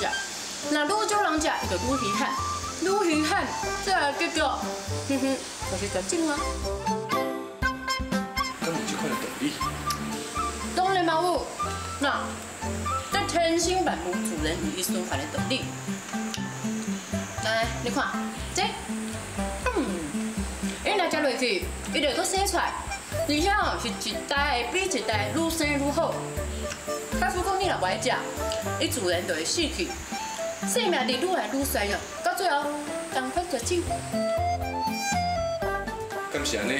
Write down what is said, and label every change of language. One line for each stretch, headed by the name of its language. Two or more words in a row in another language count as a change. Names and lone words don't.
Min Nan Chinese: 那愈少人食，伊就愈稀罕，愈稀罕，最后结果，就是绝种啊。敢有这款道理？当然嘛有，那这千辛万苦，自然有伊循环的道理。你看，这，伊若食落去，伊就搁生出来，而且哦是一代比一代愈生愈好。假使讲你若不爱食，伊自然就会死去，生命力愈来愈衰哦，到最后当快绝种。敢是安尼？